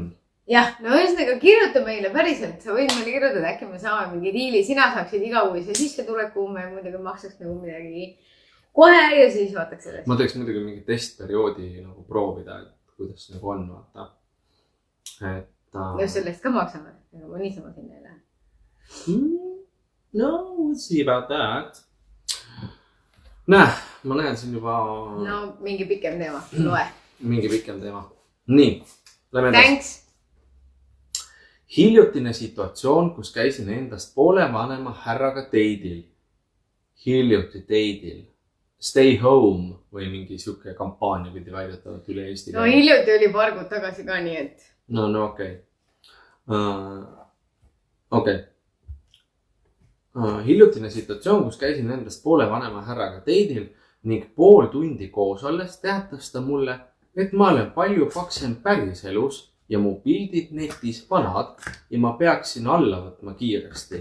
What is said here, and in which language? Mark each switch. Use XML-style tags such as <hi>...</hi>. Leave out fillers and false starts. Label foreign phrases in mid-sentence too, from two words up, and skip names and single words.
<et>Jah, no ühesõnaga kirjuta meile päriselt, sa võid meile kirjutada, äkki me saame mingi diili, sina saaksid igakuise sissetuleku, me muidugi maksaks nagu midagi kohe ja siis vaataks edasi. Ma teeks muidugi mingi testperioodi nagu proovida, et kuidas nagu on, vaata. No sellest ka maksame, aga ma niisama sinna ei lähe.</et> <en>No, we'll see about that.</en> <et>Näe, ma näen siin juba... No, mingi pikem teema, loe. Mingi pikem teema. Nii, lähme edasi.</et> <en>Thanks.</en> <et>Hiljutine situatsioon, kus käisin endast poole vanema härraga teidil. Hiljuti teidil.</et> <en>Stay home</en> <et>või mingi siuke kampaania pidi väidetavalt üle Eesti. No hiljuti oli paar kuud tagasi ka nii, et... No okei. Okei. Hiljutine situatsioon, kus käisin endast poole vanema härraga teidil ning pool tundi koos olles teatas ta mulle, et ma olen palju paksem päris elus ja mu pildid netis vanad ja ma peaksin alla võtma kiiresti.</et>